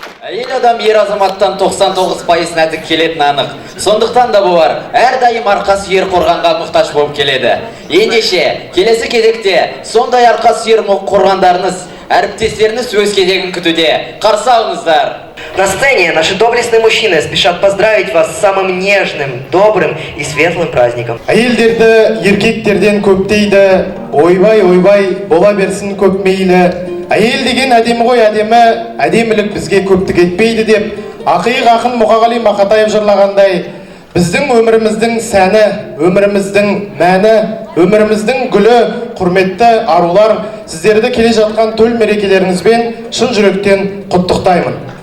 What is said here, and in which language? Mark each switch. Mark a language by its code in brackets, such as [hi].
[kk] Әйел адам ер азаматтан 99% нәзік келетіні анық. Сондықтан да болар, әрдайым арқа сүйер қорғанға мұқтаж болып келеді. Ендеше, келесі кезекте сондай арқа сүйер қорғандарыңыз, әріптестеріңіз өз кезегін күтуде. Қарсы алыңыздар. [ru] На сцене наши доблестные мужчины спешат поздравить вас с самым нежным, добрым и светлым праздником. [kk] Әйелдерді еркектерден көп дейді, ойбай, ойбай, бола берсін көп мейлі. Әйел деген әдемі ғой, әдемі, әдемілік бізге көптік етпейді деп, ақиық ақын Мұқағали Мақатаев жырлағандай, біздің өміріміздің сәні, өміріміздің мәні, өміріміздің гүлі, құрметті арулар, сіздерді келе жатқан төл мерекелеріңізбен шын жүректен құттықтаймын.